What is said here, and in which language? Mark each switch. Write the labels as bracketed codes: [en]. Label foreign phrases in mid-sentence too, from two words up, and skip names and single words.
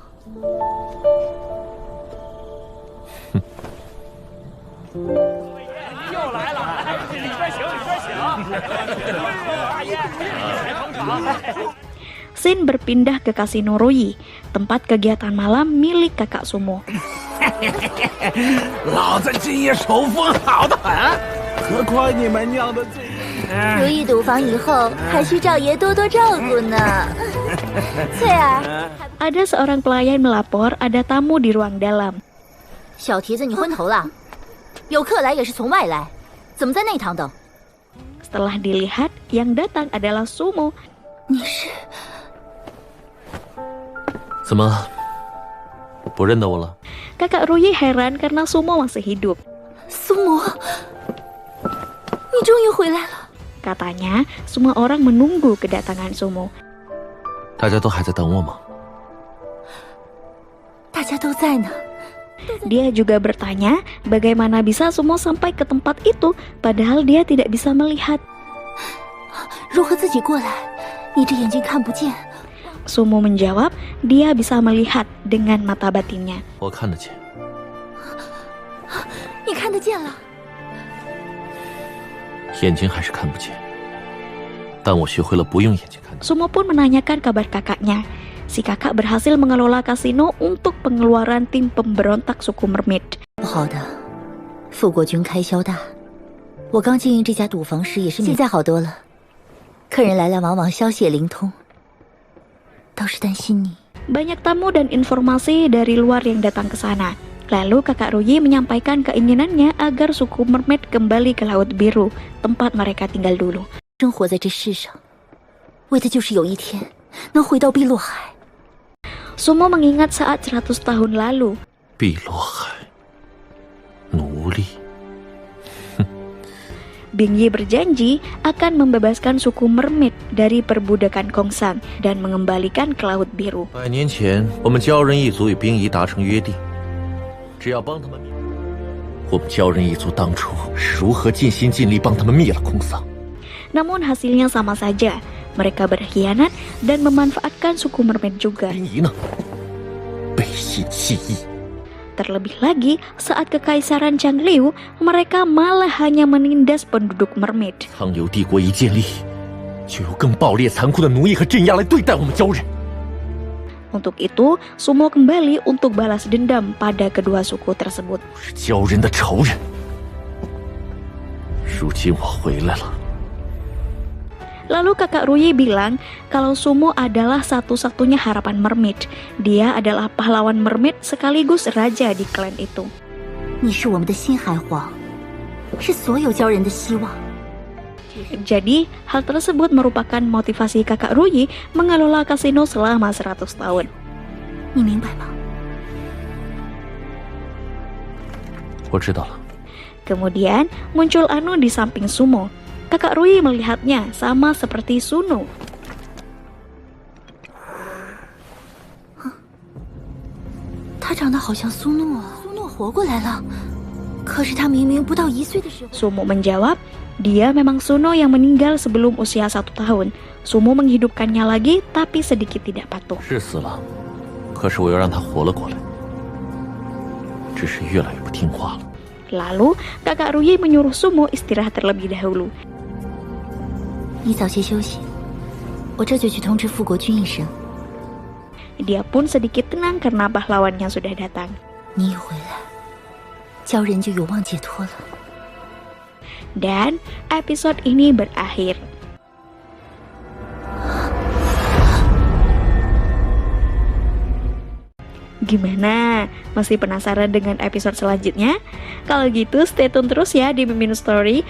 [id] Sin berpindah ke kasino Royi, tempat kegiatan malam milik kakak Sumo. [zh] 如意赌房以后，还需赵爷多多照顾呢。翠儿， [id] Ada seorang pelayan melapor ada tamu di ruang dalam. [zh] 小蹄子，你昏头了？有客来也是从外来，怎么在内堂等？ [id] Setelah dilihat, yang datang adalah Sumo. [zh] 你是怎么不认得我了？ [id] Kakak Ruyi heran karena Sumo masih hidup. [zh] 苏魔，你终于回来了。 [id] Katanya, semua orang menunggu kedatangan Sumo. [zh] 大家都还在等我吗？大家都在呢。 [id] Dia juga bertanya bagaimana bisa Sumo sampai ke tempat itu padahal dia tidak bisa melihat. [zh] 如何自己过来？你这眼睛看不见。 [id] Sumo menjawab dia bisa melihat dengan mata batinnya. [zh] 我看得见。你看得见了。眼睛还是看不见，但我学会了不用眼睛看。 [id] Sumo pun menanyakan kabar kakaknya. Si kakak berhasil mengelola kasino untuk pengeluaran tim pemberontak suku Mermaid. [zh] 不好的，富国军开销大。我刚经营这家赌房时也是，现在好多了，客人来来往往，消息也灵通。倒是担心你。 [id] Banyak tamu dan informasi dari luar yang datang ke sana. Lalu kakak Ruyi menyampaikan keinginannya agar suku Mermaid kembali ke Laut Biru, tempat mereka tinggal dulu. [zh] 生活在这世上，为的就是有一天能回到碧落海。 [id] Sumo mengingat saat 100 tahun lalu. [zh] 碧落海，奴隶。 [id] Bingyi berjanji akan membebaskan suku Mermaid dari perbudakan Kongsang dan mengembalikan ke Laut Biru. [zh] 100 年前，我们鲛人一族与冰夷达成约定，只要帮他们灭。我们鲛人一族当初是如何尽心尽力帮他们灭了空桑？ [id] Namun hasilnya sama saja. Mereka berkhianat dan memanfaatkan suku Mermaid juga. [zh] 冰夷呢？背信弃义。 [id] Terlebih lagi, saat kekaisaran Changliu, mereka malah hanya menindas penduduk Mermaid. [zh] 苍流帝国一建立，就有更暴烈残酷的奴役和镇压来对待我们鲛人。 [id] Untuk itu, Sumo kembali untuk balas dendam pada kedua suku tersebut. [zh] 是鲛人的仇人。如今我回来了。 [id] Lalu kakak Ruyi bilang kalau Sumo adalah satu-satunya harapan Mermaid. Dia adalah pahlawan Mermaid sekaligus raja di klan itu. [zh] 你是我们的新海皇，是所有鲛人的希望。 [id] Jadi, hal tersebut merupakan motivasi kakak Ruyi mengelola kasino selama 100 tahun. [zh] 你明白吗？我知道了。 [id] Kemudian muncul Anu di samping Sumo. Kakak Ruyi melihatnya sama seperti Suno. [zh] 他长得好像苏诺啊，苏诺活过来了。可是他明明不到1岁的时候。 [id] Sumo menjawab, dia memang Suno yang meninggal sebelum usia 1 tahun. Sumo menghidupkannya lagi, tapi sedikit tidak patuh. [zh] 是死了，可是我又让他活了过来，只是越来越不听话了。 [id] Lalu, kakak Ruyi menyuruh Sumo istirahat terlebih dahulu. [zh] 你早些休息，我这就去通知富国君一声。 [id] Dia pun sedikit tenang karena pahlawannya sudah datang. [zh] 你一回来，鲛人就有望解脱了。 [id] Dan episode ini berakhir. Gimana? Masih penasaran dengan episode selanjutnya? Kalau gitu [en] stay tune [id] terus ya di Mimin Story.